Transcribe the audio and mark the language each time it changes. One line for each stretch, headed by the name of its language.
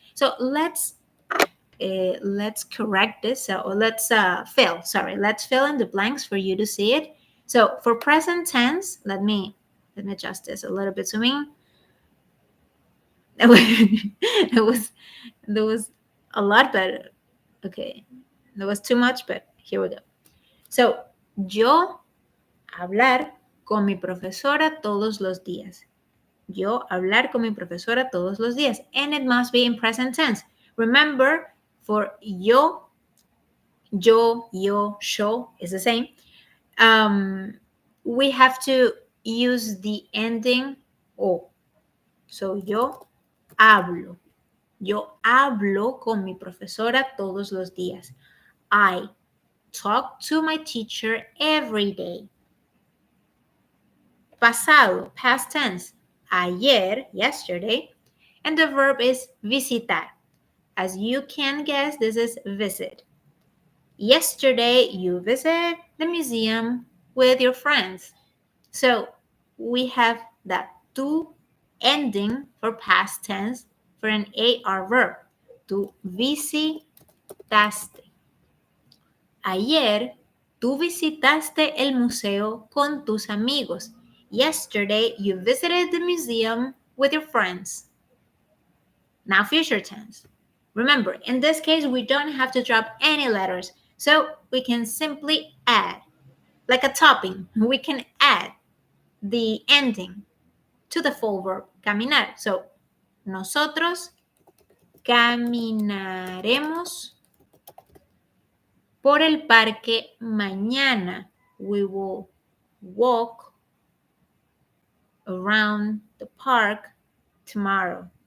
English: So let's correct this, or let's fill in the blanks for you to see it. So for present tense, let me adjust this a little bit to me. There was a lot, but okay, there was too much, but here we go.
Spanish: So yo hablar con mi profesora todos los días. Yo hablar con mi profesora todos los días,
English: and it must be in present tense. Remember, for yo, yo is the same. We have to use the ending o.
Spanish: So yo hablo. Yo hablo con mi profesora todos los días.
English: I talk to my teacher every day. Pasado, past tense. Ayer, yesterday. And the verb is visitar. As you can guess, this is visit. Yesterday, you visited the museum with your friends. So we have that tú ending for past tense for an AR verb.
Spanish: Tú visitaste. Ayer, tú visitaste el museo con tus amigos.
English: Yesterday, you visited the museum with your friends. Now, future tense. Remember, in this case, we don't have to drop any letters. So we can simply add, like a topping, we can add the ending to the full verb, caminar.
Spanish: So, nosotros caminaremos por el parque mañana.
English: We will walk around the park tomorrow.